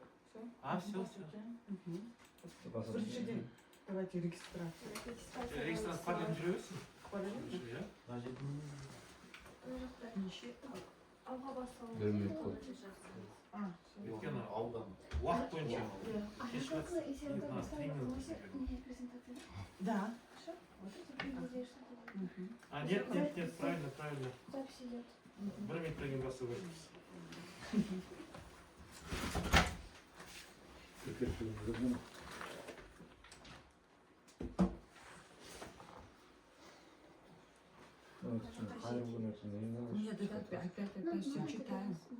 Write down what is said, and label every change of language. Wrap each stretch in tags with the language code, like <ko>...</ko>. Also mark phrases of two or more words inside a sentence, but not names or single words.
<ru>А, все.</ru> <kk>Біріншіден,</kk> <ru>давайте регистрация.</ru> <kk>Регистрация параллельно жүре берсін. Алға басталып. Өйткені уақыт бойынша.</kk> <ru>А что если это поставить презентацию? Да. Хорошо? Вот это приблизишь. А, нет, правильно. Запись идет.</ru> <kk>Бір минуттан кейін бастау керек.</kk> <ru>Нет, опять все читаем.</ru>